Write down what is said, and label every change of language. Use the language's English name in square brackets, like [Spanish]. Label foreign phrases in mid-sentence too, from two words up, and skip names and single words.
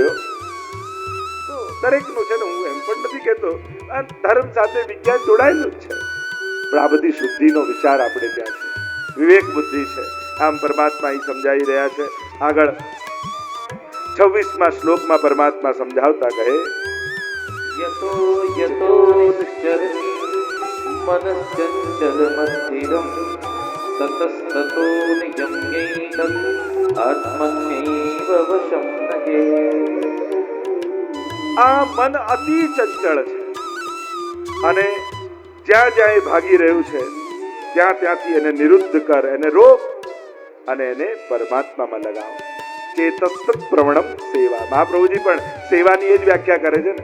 [Gujarati] તો દરેકનું છે ને, હું એમ પણ નથી કહેતો, આ ધર્મ સાથે વિજ્ઞાન જોડાયેલું જ છે, પણ આ બધી શુદ્ધિનો વિચાર આપણે ત્યાં છે, વિવેક બુદ્ધિ છે. આમ પરમાત્મા અહીં સમજાઈ રહ્યા છે. આગળ 26મા શ્લોકમાં પરમાત્મા સમજાવતા કહે, [Sanskrit] यतो यतो निश्चरति मनश्चञ्चलमस्थिरं ततस्ततो नियम्यैतत् आत्मन्यैव वशं नयेत्. [Gujarati] આ મન અતિ ચંચળ છે અને જ્યાં જ્યાં એ ભાગી રહ્યું છે ત્યાં ત્યાંથી એને નિરુદ્ધ કર, એને રોક. અને એને પરમાત્મામાં લગાવો. [Sanskrit] ચેતસ્તત પ્રવણમ સેવા. [Gujarati] મહાપ્રભુજી પણ સેવાની એ જ વ્યાખ્યા કરે છે ને.